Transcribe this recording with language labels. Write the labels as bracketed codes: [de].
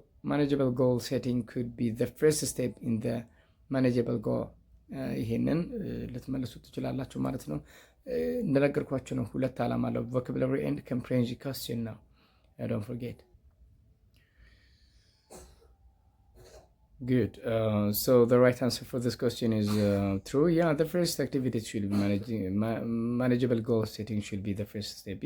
[en] manageable goal setting could be the first step in the manageable goal. [am] ይሄንን ልትመልሱ ትችላላችሁ ማለት ነው። እንደነገርኳችሁ ነው፣ ሁለት ዓላማ አለው። [en] vocabulary and comprehension question [am] ነው። [en] don't forget. Good. So the right answer for this question is true. Yeah, the first activity should be manageable goal setting should be the first step.